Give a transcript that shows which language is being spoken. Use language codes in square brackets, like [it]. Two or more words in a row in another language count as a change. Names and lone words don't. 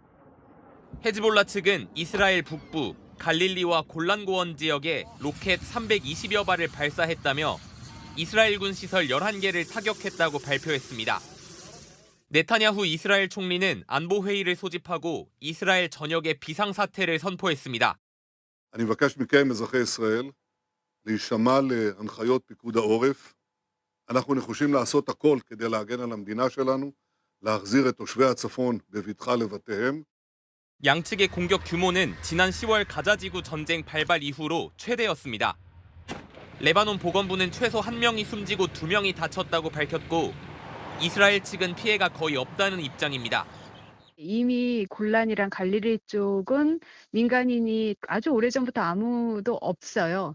[ko] 헤즈볼라 측은 이스라엘 북부 갈릴리와 골란고원 지역에 로켓 320여 발을 발사했다며 이스라엘군 시설 11개를 타격했다고 발표했습니다. 네타냐후 이스라엘 총리는 안보회의를 소집하고 이스라엘 전역의 비상사태를 선포했습니다. [he] אני מבקש מכם, אזרחי ישראל, להישמע להנחיות פיקוד העורף. אנחנו נחושים לעשות הכל כדי להגן על המדינה שלנו, להחזיר את תושבי הצפון בבטחה לבתיהם. [ko] 양측의 공격 규모는 지난 10월 가자지구 전쟁 발발 이후로 최대였습니다. 레바논 보건부는 최소 1명이 숨지고 2명이 다쳤다고 밝혔고 이스라엘 측은 피해가 거의 없다는 입장입니다. 이미 골란이랑 갈릴리 쪽은 민간인이 아주 오래전부터 아무도 없어요.